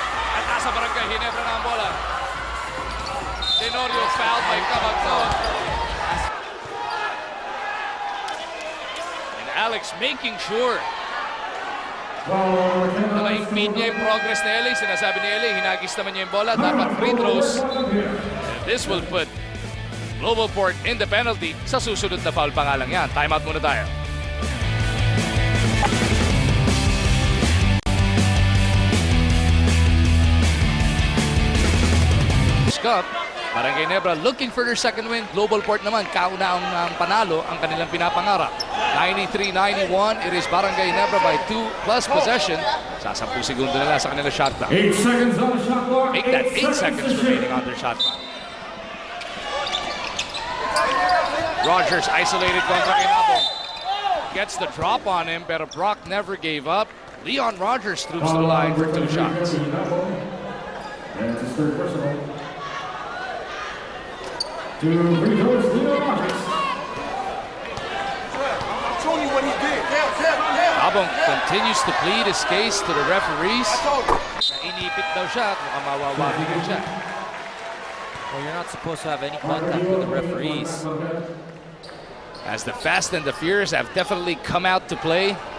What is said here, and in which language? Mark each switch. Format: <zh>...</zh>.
<tl>At nasa Barangay Ginebra na ang bola.</tl> <en>Tenorio fouled by Kabagnot. And Alex making sure</en> <tl>na ma-impede niya yung progress ni LA. Sinasabi ni LA, hinagis naman niya yung bola. Dapat free throws.</tl> <en>And this will put Global Court in the penalty.</en> <tl>Sa susunod na foul pa nga lang yan. Timeout muna tayo.</tl> <en>Cup. Barangay Ginebra looking for their second win.</en> <tl>Global Court naman, kauna ang panalo ang kanilang pinapangarap.</tl> <en>93-91, it is Barangay Ginebra by 2 plus possession.</en> <tl>Sa 10 segundo na lang sa kanilang shot clock.</tl> <en>8 seconds on the shot clock. Make that 8 seconds remaining on their shot clock. Rogers isolated</en> <tl>kontra kay</tl> <en>Nabong. Gets the drop on him, pero Brock never gave up. Leon Rogers troops to the line for 2 shots. And it's his third personal. 2 free throws, Leon Rogers. Nabong continues to plead his case to the referees.</en> <tl>Inipit daw siya at mukhang mawawabigan siya.</tl> <en>Well, you're not supposed to have any contact with the referees. As the Fast and the Furious have definitely come out to play.</en>